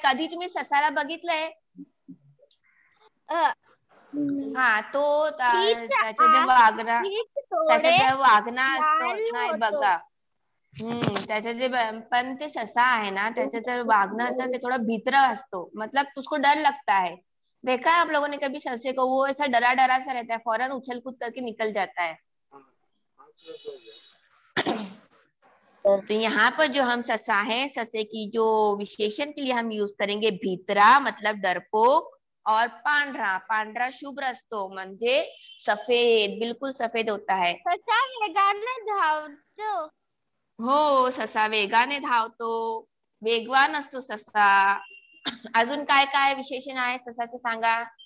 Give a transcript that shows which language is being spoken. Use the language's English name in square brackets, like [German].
[Marathi] कधी तुम्ही ससाला बघितलंय? हा तो त्याचं जे वागणं असतो नाही बघा. त्याचं जे पण ते ससा है ना, त्याचं जे वागणं असतं ते थोड़ा भित्र असतो. [Hindi] मतलब उसको डर लगता है. देखा है आप लोगों ने कभी ससे को? वो ऐसा डरा डरा सा रहता है, फौरन उछल कूद करके निकल जाता है. तो यहाँ पर जो हम ससा है, ससे की जो विशेषण के लिए हम यूज करेंगे भित्रा मतलब डरपोक और पांढरा. [Marathi] पांढरा शुभ्र असतो म्हणजे सफेद, [Hindi] बिल्कुल सफेद होता है. [Marathi] ससा वेगाने धावतो. हो, ससा वेगाने धावतो. वेगवान असतो ससा. अजून काय काय विशेषण आहे ससाचे सांगा?